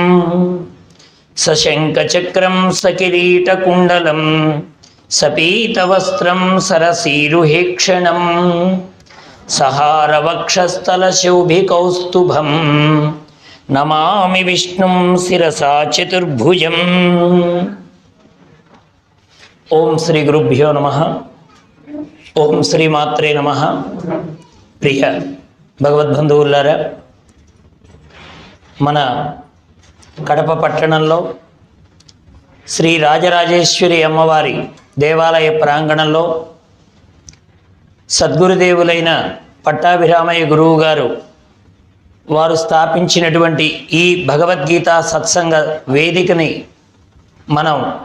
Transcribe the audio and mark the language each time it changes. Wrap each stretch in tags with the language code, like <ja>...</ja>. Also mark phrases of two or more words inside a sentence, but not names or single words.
<sa>सशङ्खचक्रं सकिरीटकुण्डलं सपीतवस्त्रं सरसीरुहेक्षणं सहारवक्षस्थलशोभिकौस्तुभं नमामि विष्णुं शिरसा चतुर्भुजम्। ओं श्री गुरुभ्यो नमः। ओं श्रीमात्रे नमः।</sa> <te>प्रिय భగవద్బంధువులారా, మన కడప పట్టణంలో శ్రీ రాజరాజేశ్వరి అమ్మవారి దేవాలయ ప్రాంగణంలో సద్గురుదేవులైన పట్టాభిరామయ్య గురువు గారు వారు స్థాపించినటువంటి ఈ భగవద్గీత సత్సంగ వేదికని మనం</te>